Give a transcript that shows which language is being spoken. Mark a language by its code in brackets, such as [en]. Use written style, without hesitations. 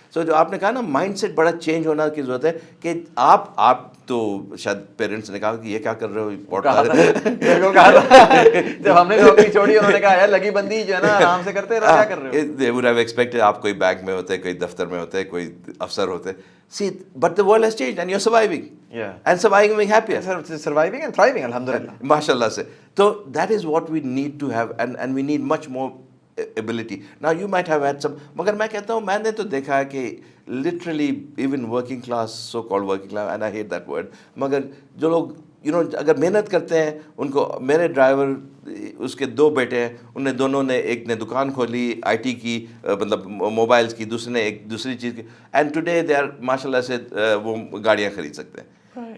[ur] سو جو آپ نے کہا نا مائنڈ سیٹ بڑا چینج ہونا کی ضرورت ہے کہ آپ تو شاید پیرنٹس نے کہا کہ یہ کیا کر رہے ہو، جب ہم نے نوکری چھوڑی انہوں نے کہا یار لگی بندی جو ہے نا آرام سے کرتے رہو، کیا کر رہے ہو. [en] they would have expected [ur] آپ کوئی بینک میں ہوتے، کوئی دفتر میں ہوتے، کوئی افسر ہوتے. [en] See, but the world has changed and you're surviving. Yeah. And surviving happier. Surviving and thriving, alhamdulillah. MashaAllah se. So that is what we need to have, and we need much more ability. [ur] Now you might have had some, مگر میں کہتا ہوں میں نے تو دیکھا ہے کہ [en] literally even working class, so called working class, and I hate that word, [ur] مگر جو لوگ اگر محنت کرتے ہیں ان کو، میرے ڈرائیور اس کے 2 بیٹے ہیں، انہیں دونوں نے، ایک نے دکان کھولی آئی ٹی کی، مطلب موبائلس کی، دوسرے نے ایک دوسری چیز کی، [en] and today they are [ur] ماشاء اللہ سے وہ گاڑیاں خرید سکتے ہیں.